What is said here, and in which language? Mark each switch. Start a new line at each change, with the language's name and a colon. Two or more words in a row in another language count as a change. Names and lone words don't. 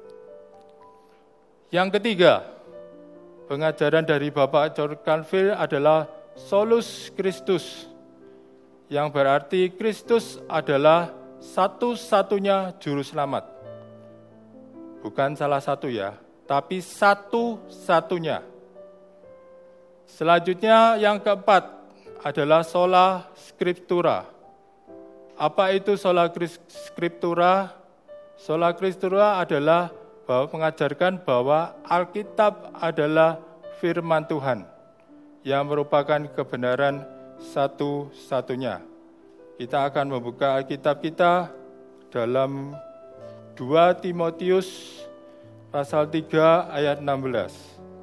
Indonesian: Yang ketiga, pengajaran dari Bapak John Calvin adalah
Latin: solus Christus,
Indonesian: yang berarti Kristus adalah satu-satunya juru selamat. Bukan salah satu ya, tapi satu-satunya. Selanjutnya yang keempat adalah
Latin: sola scriptura.
Indonesian: Apa itu
Latin: sola scriptura? Sola scriptura
Indonesian: adalah mengajarkan bahwa Alkitab adalah firman Tuhan yang merupakan kebenaran satu-satunya. Kita akan membuka Alkitab kita dalam 2 Timotius pasal 3 ayat 16.